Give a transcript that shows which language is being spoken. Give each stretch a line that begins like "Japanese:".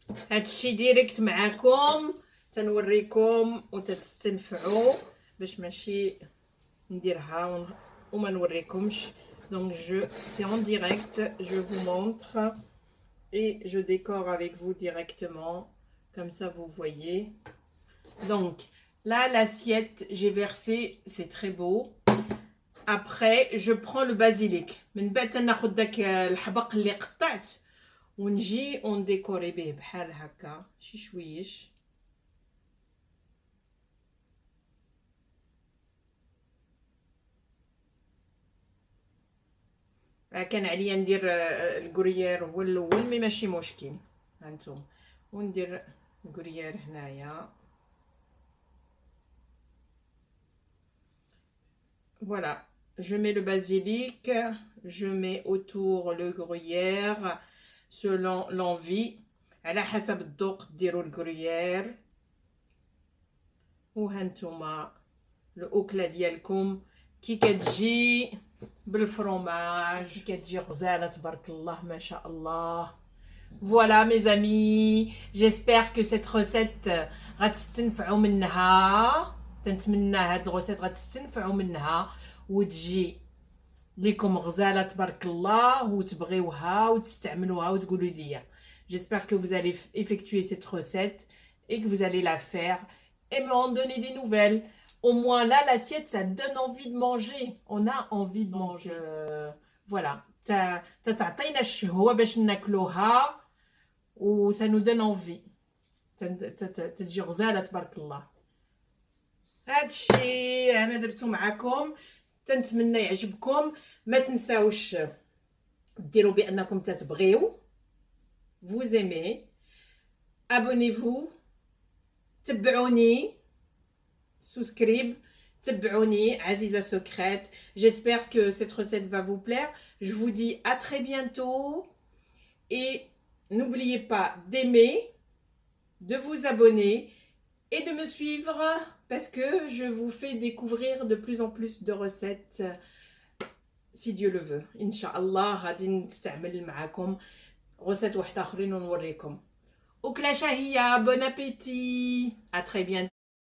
Arabic: هادشي ديريكت معاكم تنوريكم وتستنفعوا باش ماشي نديرها وما نوريكمش.
French: Donc c'est en direct, je vous montre et je décore avec vous directement, comme ça vous voyez. Donc là l'assiette j'ai versé, c'est très beau. Après je prends le basilic,
Arabic: من بعد تناخذ داك الحبق اللي قطعت ونجي ونديكوري به بحال هكا شي شويش. كان عليا ندير الكوريير هو الاول مي ماشي مشكل. هانتوما وندير الكوريير هنايا.
French: Voilà, je mets le basilic, je mets autour le gruyère selon l'envie.
Arabic: على حسب الذوق ديروا الكوريير. وهانتوما الاكله ديالكم كي كتجي بالفرomage كتجي غزاله تبارك الله ما شاء الله.
French: Voilà mes amis, j'espère que cette recette
Arabic: غتستنفعوا منها. تنتمنى هاد الغوسيت غتستنفعوا منها وتجي ليكم غزاله تبارك الله وتبغيوها وتستعملوها وتقولوا لي.
French: J'espère que vous allez effectuer cette recette et que vous allez la faire et m'en donner des nouvelles. Au moins là l'assiette ça donne envie de manger. On a envie de manger.
Arabic: Voilà, تعطينا الشهوة باش ناكلوها و
French: ça nous donne envie.
Arabic: تجي غزالة تبارك الله. هادشي انا درتو معكم تنتمنى يعجبكم. ما تنساوش ديروا بانكم تتبغيو.
French: Vous aimez. Abonnez-vous.
Arabic: تبعوني.
French: Souscribe.
Arabic: تبعوني
French: Aziza Secrète. J'espère que cette recette va vous plaire. Je vous dis à très bientôt. Et n'oubliez pas d'aimer, de vous abonner et de me suivre parce que je vous fais découvrir de plus en plus de recettes si Dieu le veut.
Arabic: Inch'Allah غادي نستعمل معاكم recettes واحدة اخرين ونوريكم. أكلة شهية.
French: Bon appétit. À très bientôt.